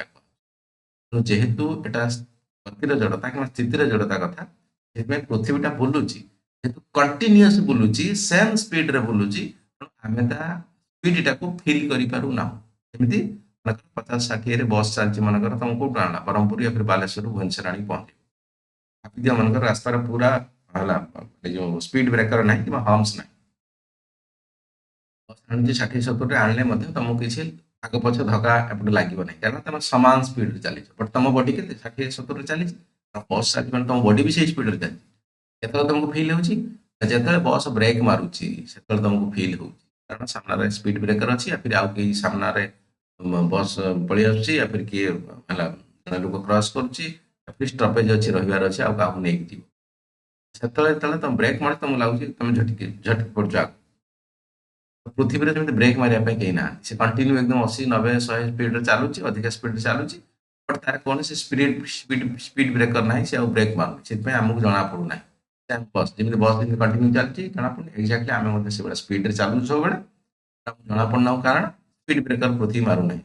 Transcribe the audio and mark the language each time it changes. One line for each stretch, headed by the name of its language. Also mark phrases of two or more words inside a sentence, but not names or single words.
Odia: ତେଣୁ ଯେହେତୁ ଏଟା ଗତିର ଜଡ଼ତା କିମ୍ବା ସ୍ଥିତିର ଜଡ଼ତା କଥା, ସେଥିପାଇଁ ପୃଥିବୀଟା ବୁଲୁଛି, ଯେହେତୁ କଣ୍ଟିନ୍ୟୁଅସ ବୁଲୁଛି, ସେମ୍ ସ୍ପିଡରେ ବୁଲୁଛି, ତେଣୁ ଆମେ ତା ସ୍ପିଡଟାକୁ ଫିଲ୍ କରିପାରୁନାହୁଁ। ଯେମିତି 50-60ରେ ବସ୍ ଚାଲିଛି ମନେକର, ତମକୁ କୋଉଠୁ ଆଣିଲା, ବ୍ରହ୍ମପୁର
Hindi: या फिर
Odia: ବାଲେଶ୍ୱରରୁ ଭୁବନେଶ୍ୱର ଆଣିକି ପହଞ୍ଚେଇବ। ଭାବିଦିଅ ମନେକର ରାସ୍ତାରେ ପୁରା ହେଲା ଏ ଯୋଉ
English: speed breaker
Odia: ନାହିଁ କିମ୍ବା ହମ୍ସ ନାହିଁ, ବସ୍ ଆଣୁଛି 60-70ରେ ଆଣିଲେ ମଧ୍ୟ ତମକୁ କିଛି ଆଗ ପଛ ଧକ୍କା ଏପଟେ ଲାଗିବ ନାହିଁ, କାରଣ ତମେ ସମାନ ସ୍ପିଡରେ ଚାଲିଛ। ବଟ୍ ତମ ବଡି କେତେ 60-70ରେ ଚାଲିଛି, ବସ୍ ଚାଲିଛି ମାନେ ତମ ବଡି ବି ସେଇ ସ୍ପିଡରେ ଚାଲିଛି। କେତେବେଳେ ତମକୁ ଫିଲ୍ ହେଉଛି? ଯେତେବେଳେ ବସ୍ ବ୍ରେକ୍ ମାରୁଛି ସେତେବେଳେ ତମକୁ ଫିଲ୍ ହଉଛି, କାରଣ ସାମ୍ନାରେ
English: speed breaker
Odia: ଅଛି,
Hindi: या फिर
Odia: ଆଉ କେହି ସାମ୍ନାରେ ବସ୍ ପଳେଇ ଆସୁଛି,
Hindi: या फिर
Odia: କିଏ ହେଲା ଜଣେ ଲୋକ କ୍ରସ୍ କରୁଛି, ଷ୍ଟପେଜ ଅଛି ରହିବାର ଅଛି ଆଉ କାହାକୁ ନେଇକି ଯିବ ସେତେବେଳେ ଯେତେବେଳେ ତମ ବ୍ରେକ୍ ମାରୁଛ ତମକୁ ଲାଗୁଛି ତମେ ଝଟକି ପଡୁଛ ଆଗକୁ। ପୃଥିବୀରେ ଯେମିତି ବ୍ରେକ୍ ମାରିବା ପାଇଁ କେହି ନାହାନ୍ତି ସେ କଣ୍ଟିନ୍ୟୁ ଏକଦମ 80 90 100 ସ୍ପିଡରେ ଚାଲୁଛି ଅଧିକା ସ୍ପିଡରେ ଚାଲୁଛି ବଟ୍ ତାର କୌଣସି
English: speed breaker
Odia: ନାହିଁ ସେ ଆଉ ବ୍ରେକ୍ ମାରୁନି ସେଥିପାଇଁ ଆମକୁ ଜଣା ପଡୁନାହିଁ ବସ୍ ଯେମିତି କଣ୍ଟିନ୍ୟୁ ଚାଲିଛି ଜଣା ପଡୁନି ଏକ୍ଜାକ୍ଟଲି ଆମେ ମଧ୍ୟ ସେଭଳିଆ ସ୍ପିଡରେ ଚାଲୁଛୁ ସବୁବେଳେ ଆମକୁ ଜଣା ପଡୁନାହୁଁ କାରଣ
English: speed breaker
Odia: ପୃଥିବୀ ମାରୁନାହିଁ।